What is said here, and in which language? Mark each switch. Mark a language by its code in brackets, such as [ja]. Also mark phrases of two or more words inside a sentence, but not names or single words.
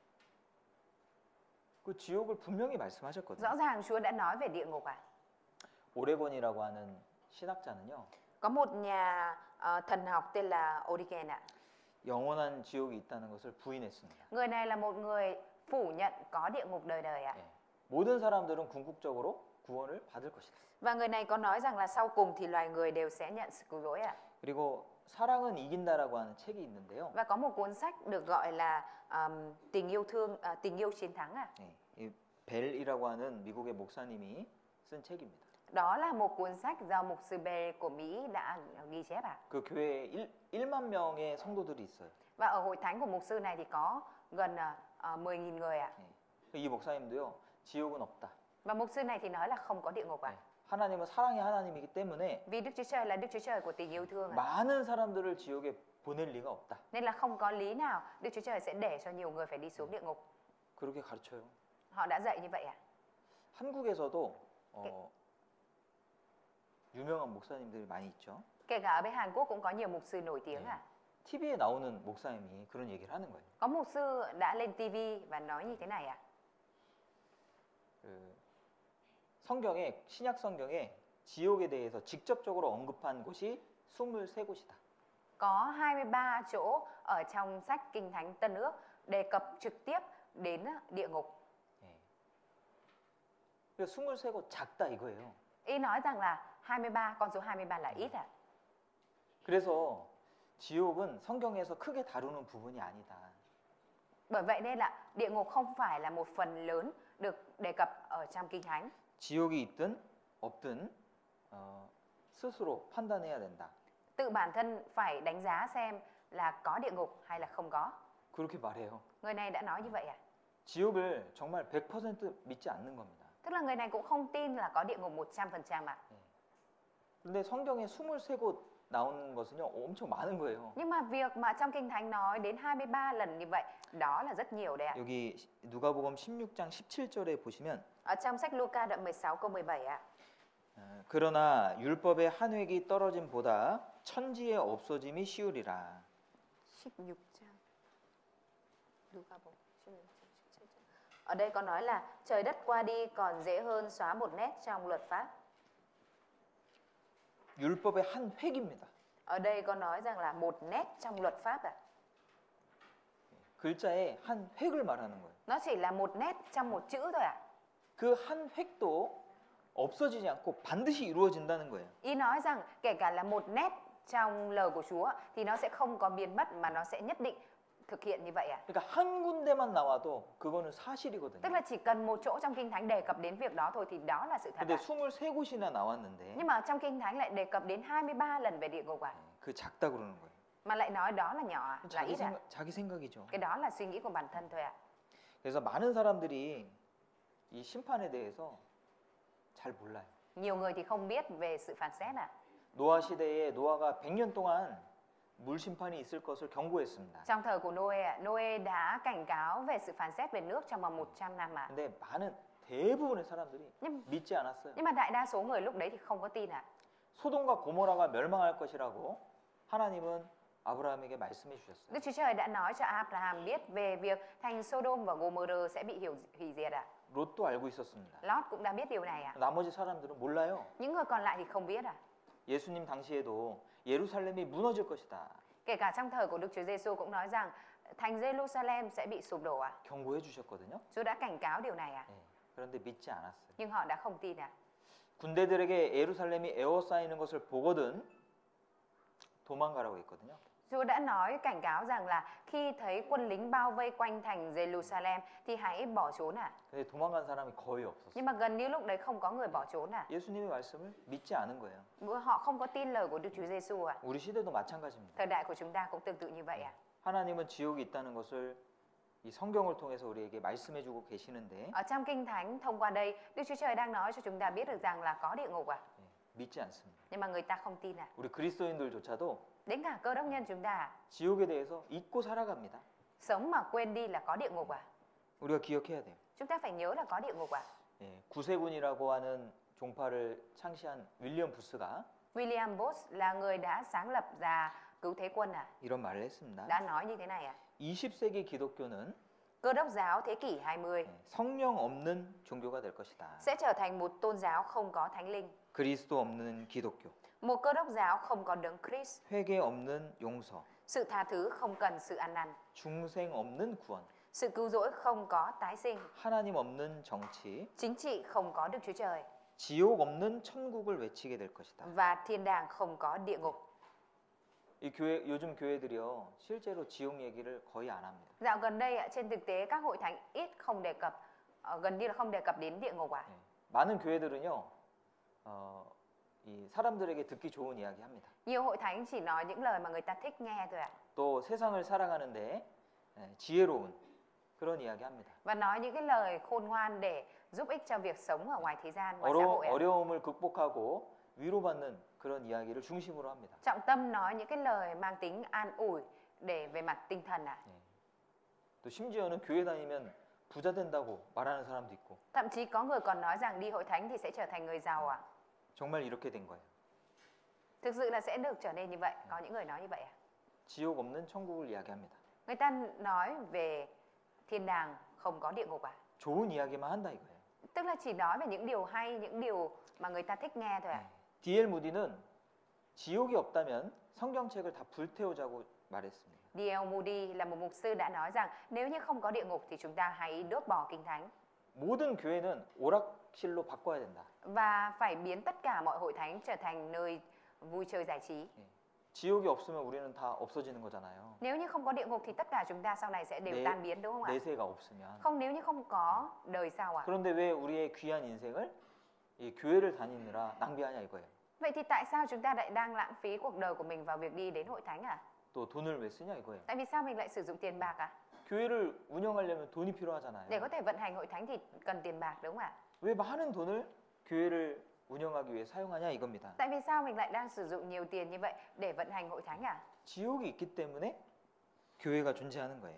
[ko] 그 지옥을 분명히 말씀하셨거든요. [vi] Rõ ràng Chúa đã nói về địa ngục ạ. [ko] 오레곤이라고 하는 신학자는요. [vi] Có một nhà thần học tên là Origen ạ. [ko] 영원한 지옥이 있다는 것을 부인했습니다. [vi] Người này là một người phủ nhận có địa ngục đời đời ạ. [ko] 예. 모든 사람들은 궁극적으로 구원을 받을 것이다. [vi] Và người này có nói rằng là sau cùng thì loài người đều sẽ nhận sự cứu rỗi ạ. [ko] 그리고 사랑은 이긴다라고 하는 책이 있는데요. [vi] Và có một cuốn sách được gọi là tình yêu chiến thắng ạ. [ko] 예. 이 벨이라고 하는 미국의 목사님이 쓴 책입니다. [vi] Đó là một cuốn sách do mục sư Bell của Mỹ đã ghi chép ạ. [ko] 그 교회에 1만 명의 성도들이 있어요. [vi] Và ở hội thánh của mục sư này thì có gần 10.000 người ạ. [ko] 예. 이 목사님도요. 지옥은 없다. [vi] Và mục sư này thì nói là không có địa ngục ạ. [ko] 예. 하나님은 사랑의 하나님이기 때문에 [vi] Vì Đức Chúa Trời là Đức Chúa Trời của tình yêu thương ạ. [ko] 많은 사람들을 지옥에 보낼 리가 없다. [vi] Nên là không có lý nào Đức Chúa Trời sẽ để cho nhiều người phải đi xuống địa ngục. [ko] 그렇게 가르쳐요. [vi] Họ đã dạy như vậy ạ. [ko] 한국에서도 유명한 목사님들이 많이 있죠. [vi] Kể cả ở bên Hàn Quốc cũng có nhiều mục sư nổi tiếng ạ. [ko] TV에 나오는 목사님이 그런 얘기를 하는 거예요. [vi] Có mục sư đã lên TV và nói như thế này ạ. [ko] 성경에 신약 성경에 지옥에 대해서 직접적으로 언급한 곳이 23곳이다. [vi] Có 23 chỗ ở trong sách Kinh Thánh Tân Ước đề cập trực tiếp đến địa ngục. [ko] 예. 23곳 작다 이거예요. [vi] Ý nói rằng là 23, con số 23 là ít ạ. [ko] 그래서 지옥은 성경에서 크게 다루는 부분이 아니다. [vi] Bởi vậy nên là địa ngục không phải là một phần lớn được đề cập ở trong Kinh Thánh. [ko] 지옥이 있든 없든 스스로 판단해야 된다. [vi] Tự bản thân phải đánh giá xem là có địa ngục hay là không có. [ko] 그렇게 말해요. [vi] Người này đã nói như vậy ạ. [ko] 지옥을 정말 100% 믿지 않는 겁니다. [vi] Tức là người này cũng không tin là có địa ngục 100% ạ. [ko] 근데 성경에 23곳 나오는 것은요 엄청 많은 거예요. [vi] Nhưng mà việc mà trong Kinh Thánh nói đến 23 lần như vậy, đó là rất nhiều đấy ạ. [ko] 여기 누가복음 16장 17절에 보시면 [vi] Ở trong sách Luca đoạn 16 câu 17 ạ. [ko] 그러나 율법의 한 획이 떨어짐보다 천지의 없어짐이 쉬우리라. 16장. Nuga-bộ, 16 章. [vi] Ở đây có nói là trời đất qua đi còn dễ hơn xóa một nét trong luật pháp. [ko] 율법의 한 획입니다. [vi] Ở đây có nói rằng là một nét trong luật pháp à? [ko] 글자의 한 획을 말하는 거예요. [vi] Nó chỉ là một nét trong một chữ thôi à? [ko] 그 한 획도 없어지지 않고 반드시 이루어진다는 거예요. [vi] Ý nói rằng kể cả là một nét trong lời của Chúa thì nó sẽ không có biến mất mà nó sẽ nhất định thực hiện như vậy à? [ko] 그러니까 한 군데만 나와도 그거는 [vi] Tức [ko] 사실이거든요. [vi] là chỉ cần một chỗ trong Kinh Thánh đề cập đến việc đó thôi thì đó là sự thật [ko] 근데 [vi] à? [ko] 23곳이나 나왔는데 [vi] Nhưng mà trong Kinh Thánh lại đề cập đến 23 lần về địa ngục à? [ko] 그 작다 그러는 거예요. [vi] Mà lại nói đó là nhỏ à? Là ít à? [ko] 자기 생각이죠. [vi] Cái đó là suy nghĩ của bản thân thôi à? [ko] 그래서 많은 사람들이 이 심판에 대해서 잘 몰라요. [vi] Nhiều người thì không biết về sự phán xét à? [ko] 노아 시대에 노아가 100년 동안 물 심판이 있을 것을 경고했습니다. [vi] Trong thời của Noe, Noe đã cảnh cáo về sự phán xét về nước trong vòng 100 năm à? [ko] 근데 많은 대부분의 사람들이 [vi] Nhưng, [ko] 믿지 않았어요. [vi] nhưng mà đại đa số người lúc đấy thì không có tin à? [ko] 소돔과 고모라가 멸망할 것이라고 하나님은 아브라함에게 말씀해 주셨어요. [vi] Đức Chúa Trời đã nói cho Abraham biết về việc thành Sodom và Gomorrah sẽ bị hủy diệt à? [ko] 롯도 알고 있었습니다. [vi] Lot cũng đã biết điều này à? [ko] 나머지 사람들은 몰라요. [vi] Những người còn lại thì không biết à? [ko] 예수님 당시에도 예루살렘이 무너질 것이다. [vi] Kể cả trong thời của Đức Chúa Giêsu cũng nói rằng thành Jerusalem sẽ bị sụp đổ à? [ko] 경고해 주셨거든요. [vi] Chúa đã cảnh cáo điều này à? [ko] 네, 그런데 믿지 않았어요. [vi] Nhưng họ đã không tin à? [ko] 군대들에게 예루살렘이 에워싸이는 것을 보거든 도망가라고 했거든요. [vi] Chúa đã nói cảnh cáo rằng là khi thấy quân lính bao vây quanh thành Jerusalem thì hãy bỏ trốn à? [ko] 근데 도망간 사람이 거의 없었어요. [vi] Nhưng mà gần như lúc đấy không có người bỏ trốn à? [ko] 예수님의 말씀을 믿지 않은 거예요. [vi] Họ không có tin lời của Đức Chúa Giêsu à? [ko] 우리 시대도 마찬가지입니다. [vi] Thời đại của chúng ta cũng tương tự như vậy à? [ko] 하나님은 지옥이 있다는 것을 이 성경을 통해서 우리에게 말씀해 주고 계시는데 [vi] Ở trong Kinh Thánh thông qua đây, Đức Chúa Trời đang nói cho chúng ta biết được rằng là có địa ngục à? [ko] 네, 믿지 않습니다. [vi] Nhưng mà người ta không tin à? [ko] 우리 그리스도인들조차도 [vi] Đến cả cơ đốc nhân chúng ta à? [ko] 지옥에 대해서 잊고 살아갑니다. [vi] Sống mà quên đi là có địa ngục à? [ko] 우리가 기억해야 돼요. [vi] Chúng ta phải nhớ là có địa ngục à? [ko] 예, 구세군이라고 하는 종파를 창시한 윌리엄 부스가 [vi] William Booth là người đã sáng lập ra cứu thế quân à? [ko] 이런 말을 했습니다. [vi] Đã nói như thế này à? [ko] 20세기 기독교는 [vi] Cơ đốc giáo thế kỷ 20 [ko] 성령 없는 종교가 될 것이다. [vi] sẽ trở thành một tôn giáo không có thánh linh, [ko] 그리스도 없는 기독교, [vi] một cơ đốc giáo không có đấng Christ, [ko] 회개 없는 용서, [vi] sự tha thứ không cần sự ăn năn, [ko] 중생 없는 구원, [vi] sự cứu rỗi không có tái sinh, [ko] 하나님 없는 정치, [vi] chính trị không có Đức Chúa Trời [ko] 지옥 없는 천국을 외치게 될 것이다. [vi] và thiên đàng không có địa ngục. [ko] 이 교회 요즘 교회들이요 실제로 지옥 얘기를 거의 안 합니다. [vi] Dạo gần đây ạ, trên thực tế các hội thánh ít không đề cập, gần như là không đề cập đến địa ngục à? [ko] 예, 많은 교회들은요 이 사람들에게 듣기 좋은 이야기합니다. [vi] Nhiều hội thánh chỉ nói những lời mà người ta thích nghe thôi ạ. [ko] 또 세상을 살아가는데 지혜로운 그런 이야기합니다. [vi] Và nói những cái lời khôn ngoan để giúp ích cho việc sống ở ngoài thế gian, ngoài xã hội ạ. [ko] 어려움을 극복하고 위로받는 그런 이야기를 중심으로 합니다. [vi] Trọng tâm nói những cái lời mang tính an ủi để về mặt tinh thần ạ. [ko] 예. 또 심지어는 교회 다니면 부자 된다고 말하는 사람도 있고. [vi] Thậm chí có người còn nói rằng đi hội thánh thì sẽ trở thành người giàu ạ. [ko] 정말 이렇게 된 거예요. [vi] Thực sự là sẽ được trở nên như vậy. Có những người nói như vậy ạ. [ko] 지옥 없는 천국을 이야기합니다. [vi] Người ta nói về thiên đàng không có địa ngục à? [ko] 좋은 이야기만 한다 이거예요. [vi] Tức là chỉ nói về những điều hay, những điều mà người ta thích nghe thôi ạ. [ko] D.L. 무디는 지옥이 없다면 성경책을 다 불태우자고 말했습니다. [vi] D.L. Moody là một mục sư đã nói rằng nếu như không có địa ngục thì chúng ta hãy đốt bỏ kinh thánh [ko] 모든 교회는 오락실로 바꿔야 된다. [vi] và phải biến tất cả mọi hội thánh trở thành nơi vui chơi giải trí. [ko] 예. 지옥이 없으면 우리는 다 없어지는 거잖아요. [vi] Nếu như không có địa ngục thì tất cả chúng ta sau này sẽ đều [ko] 네. [vi] tan biến đúng không ạ? [ko] 내세가 없으면. [vi] Không, nếu như không có đời sau ạ. [ko] 그런데 왜 우리의 귀한 인생을 이 교회를 다니느라 낭비하냐 이거예요. [vi] Vậy thì tại sao chúng ta lại đang lãng phí cuộc đời của mình vào việc đi đến hội thánh à? [ko] 또 돈을 왜 쓰냐 이거예요. [vi] Tại vì sao mình lại sử dụng tiền bạc à? [ko] 교회를 운영하려면 돈이 [vi] Để [ko] 필요하잖아요. [vi] có thể vận hành hội thánh thì cần tiền bạc đúng không ạ? [ko] 왜 많은 돈을 교회를 운영하기 위해 사용하냐 이겁니다. [vi] Tại vì sao mình lại đang sử dụng nhiều tiền như vậy để vận hành hội thánh à? [ko] 지옥이 있기 때문에 교회가 존재하는 거예요.